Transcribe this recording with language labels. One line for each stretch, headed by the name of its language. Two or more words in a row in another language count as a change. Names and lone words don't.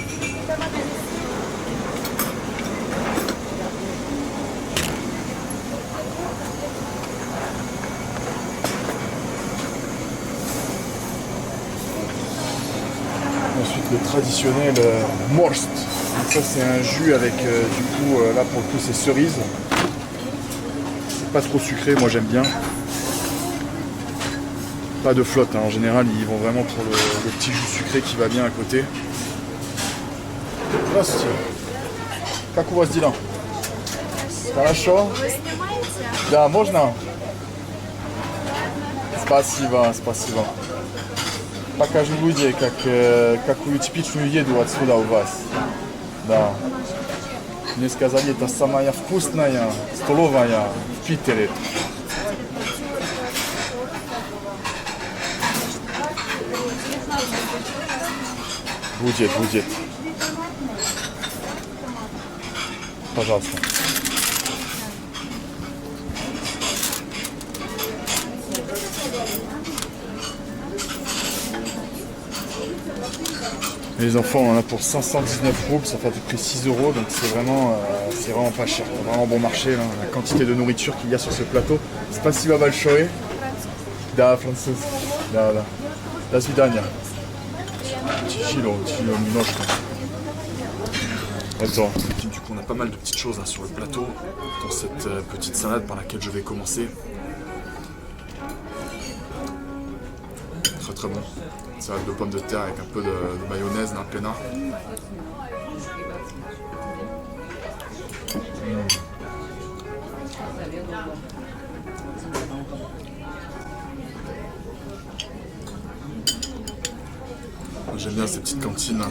French: Ensuite le traditionnel morst. Donc ça c'est un jus avec du coup là pour le coup c'est cerise. C'est pas trop sucré, moi j'aime bien. Pas de flotte, hein. En général ils vont vraiment pour le petit jus sucré qui va bien à côté.
Russian: Здравствуйте. Как у вас дела? Хорошо? Да, можно? Спасибо. Покажу людям, какую типичную еду отсюда у вас. Да. Мне сказали, это самая вкусная столовая в Питере. Будет. Пожалуйста.
French: Les enfants, on en a pour 519 roubles, ça fait à peu près 6 €, donc c'est vraiment pas cher, vraiment bon marché, là, la quantité de nourriture qu'il y a sur ce plateau.
Russian: Спасибо большое. Да, француз. Да. До свидания. Chilo, немножко.
French: Attends. Du coup, on a pas mal de petites choses hein, sur le plateau, dans cette petite salade par laquelle je vais commencer. Très bon. Salade de pommes de terre avec un peu de mayonnaise, d'un pena. J'aime bien ces petites cantines, hein.